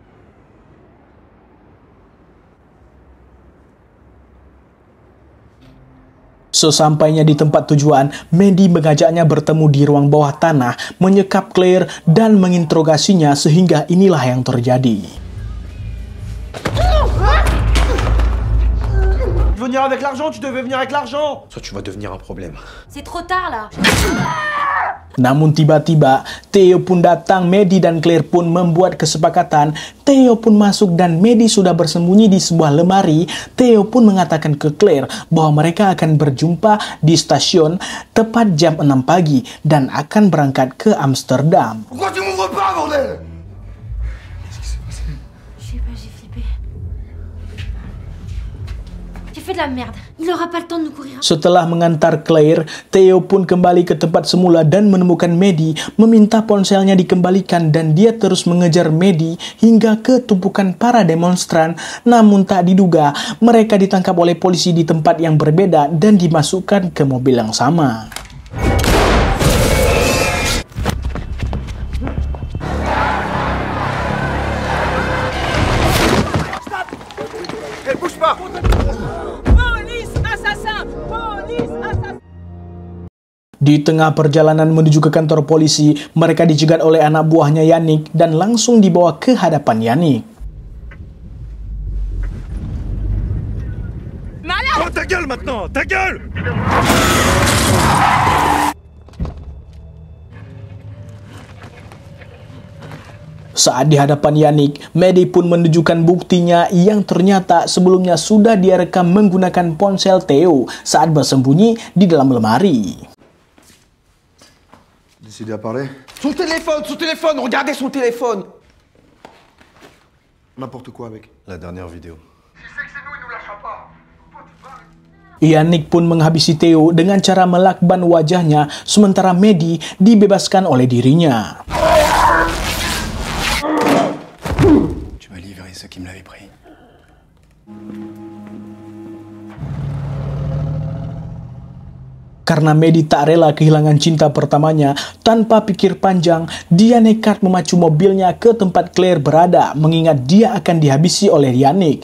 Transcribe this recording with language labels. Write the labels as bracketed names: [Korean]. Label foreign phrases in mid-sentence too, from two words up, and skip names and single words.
[Indonesian] Sesampainya di tempat tujuan, Medi mengajaknya bertemu di ruang bawah tanah, menyekap Claire dan menginterogasinya sehingga inilah yang terjadi. [French] venir avec l'argent, tu devais venir avec l'argent. Soit tu vas devenir un problème. C'est trop tard là. [Indonesian] Namun tiba-tiba, Theo pun datang, Maddie dan Claire pun membuat kesepakatan. Theo pun masuk dan Maddie sudah bersembunyi di sebuah lemari. Theo pun mengatakan ke Claire bahwa mereka akan berjumpa di stasiun tepat jam 6 pagi dan akan berangkat ke Amsterdam. [French] Pourquoi tu m'ouvres pas, bordel? Je sais pas, j'ai flippé. J'ai fait de la merde. Il aura pas le temps de nous courir. [Indonesian] Setelah mengantar Claire, Theo pun kembali ke tempat semula dan menemukan Maddie, meminta ponselnya dikembalikan dan dia terus mengejar Maddie hingga ke tumpukan para demonstran. Namun tak diduga, mereka ditangkap oleh polisi di tempat yang berbeda dan dimasukkan ke mobil yang sama. [French] Hey, bouge pas. [Indonesian] Di tengah perjalanan menuju ke kantor polisi, mereka dicegat oleh anak buahnya Yannick dan langsung dibawa ke hadapan Yannick. [French] Oh, ta gueule maintenant, ta gueule. [Indonesian] Saat di hadapan Yannick, Maddie pun menunjukkan buktinya yang ternyata sebelumnya sudah dia rekam menggunakan ponsel Theo saat bersembunyi di dalam lemari. [French] Décidé à parler? Son téléphone, regardez son téléphone. N'importe quoi avec. La dernière vidéo. [Indonesian] Yannick pun menghabisi Theo dengan cara melakban wajahnya, sementara Maddie dibebaskan oleh dirinya. [French] Tu m'as livré ceux qui me l'avaient pris. [Indonesian] Karena Maddie tak rela kehilangan cinta pertamanya, tanpa pikir panjang, dia nekat memacu mobilnya ke tempat Claire berada, mengingat dia akan dihabisi oleh Yannick.